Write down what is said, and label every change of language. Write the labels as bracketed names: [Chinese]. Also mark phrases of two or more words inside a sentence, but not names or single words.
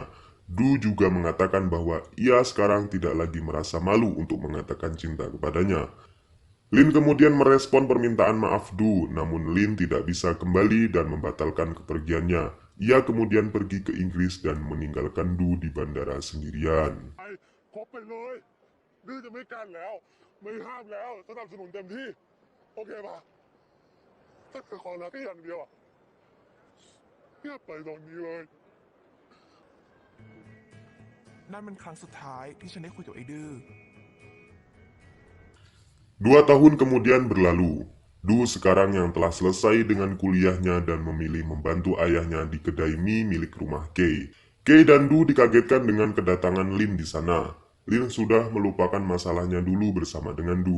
[Indonesian] Du juga mengatakan bahwa ia sekarang tidak lagi merasa malu untuk mengatakan cinta kepadanya. Lin kemudian merespon permintaan maaf Du, namun Lin tidak bisa kembali dan membatalkan kepergiannya. Ia kemudian pergi ke Inggris dan meninggalkan Du di bandara sendirian. [Thai] คบไปเลยดื้อจะไม่กันแล้วไม่ห้ามแล้วสนับสนุนเต็มที่โอเคป่ะถ้าเกิดขอรักแค่อย่างเดียวอ่ะเงียบไปตอนนี้เลย นั่นเป็นครั้งสุดท้ายที่ฉันได้คุยกับไอ้ดื้อ [Indonesian] 2 tahun kemudian berlalu. Du sekarang yang telah selesai dengan kuliahnya dan memilih membantu ayahnya di kedai mie milik rumah Kay. Kay dan Du dikagetkan dengan kedatangan Lin di sana. Lin sudah melupakan masalahnya dulu bersama dengan Du.